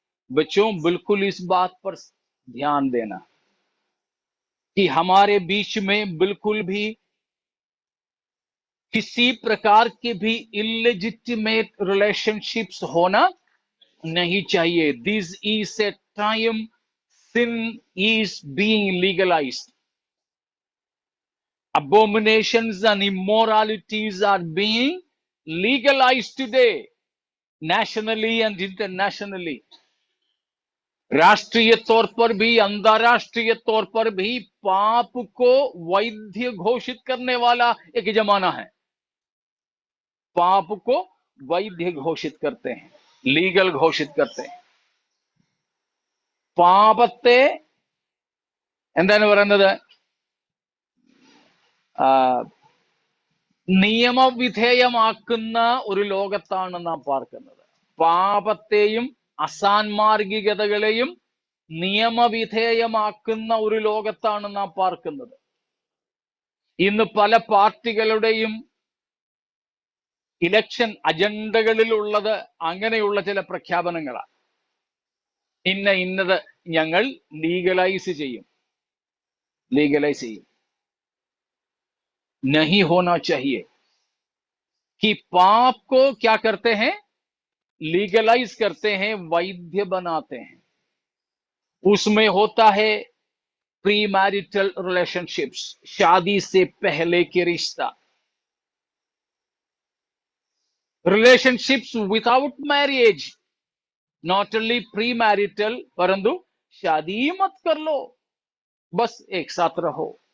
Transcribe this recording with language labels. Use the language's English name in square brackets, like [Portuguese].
[Hindi] बच्चों बिल्कुल इस बात पर ध्यान देना कि हमारे बीच में बिल्कुल भी किसी प्रकार के भी [English] illegitimate relationships [Hindi] होना नहीं चाहिए। [English] This is a time sin is being legalized. Abominations and immoralities are being legalized today, nationally and internationally. [Hindi] राष्ट्रीय तौर पर भी अंतरराष्ट्रीय तौर पर भी पाप को वैध घोषित करने वाला एक जमाना है। पाप को वैध घोषित करते हैं, लीगल घोषित करते हैं। [Malayalam] പാപത്തെ എന്താണ് പറയുന്നത്? നിയമവിധേയമാക്കുന്ന ഒരു ലോകത്താണ് നാം പാർക്കുന്നത്. പാപത്തെയും അസാൻമാർഗികതകളെയും നിയമവിധേയമാക്കുന്ന ഒരു ലോകത്താണ് നാം പാർക്കുന്നത്. ഇന്ന് പല പാർട്ടികളുടെയും ഇലക്ഷൻ അജണ്ടകളിലുള്ളത് അങ്ങനെയുള്ള ചില പ്രഖ്യാപനങ്ങളാണ്. ഇന്നത് ഞങ്ങൾ लीगलाइज ചെയ്യും, लीगलाइज ചെയ്യും. [Hindi] नहीं होना चाहिए कि पाप को क्या करते हैं? लीगलाइज करते हैं, वैध बनाते हैं। उसमें होता है प्री मैरिटल रिलेशनशिप्स, शादी से पहले के रिश्ता, [English] relationships without marriage, not only pre marital, [Hindi] परंतु शादी ही मत कर लो, बस एक साथ रहो।